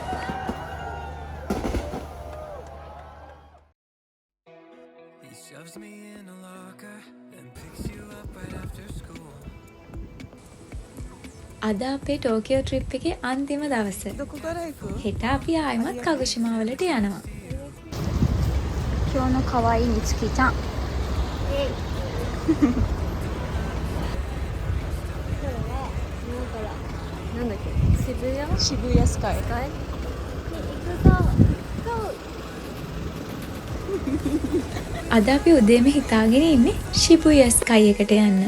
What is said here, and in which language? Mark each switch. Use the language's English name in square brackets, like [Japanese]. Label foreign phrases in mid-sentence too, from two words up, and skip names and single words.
[Sinhala] අද අපේ ටෝකියෝ ට්‍රිප් එකේ අන්තිම දවස. හෙට අපි ආයෙමත් කගුෂිමා වලට යනවා. [Japanese] 今日の可愛いみつきちゃん。なんだっけ、渋谷スカイ。 [Sinhala] අද අපි උදේම හිතාගෙන ඉන්නේ Shibuya Sky එකට යන්න.